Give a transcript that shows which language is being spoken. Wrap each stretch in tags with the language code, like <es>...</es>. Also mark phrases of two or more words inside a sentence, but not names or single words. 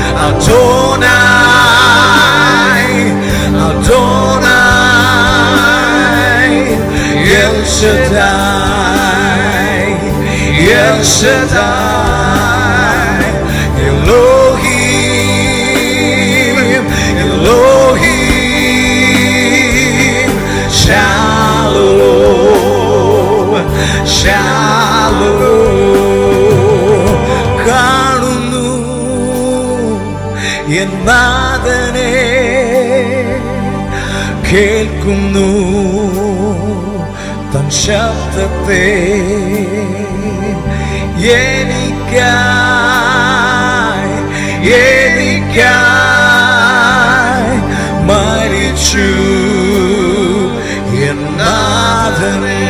<he>אדוני, אדוני, אל שדי, אל שדי, אלוהים, אלוהים, שלום, שלום.</he> <ml>കാണുന്നു എൻ നാഥനെ, കേൾക്കുന്നു തൻ ശബ്ദത്തെ, എനിക്കായി എനിക്കായി മരിച്ചു എൻ നാഥൻ.</ml>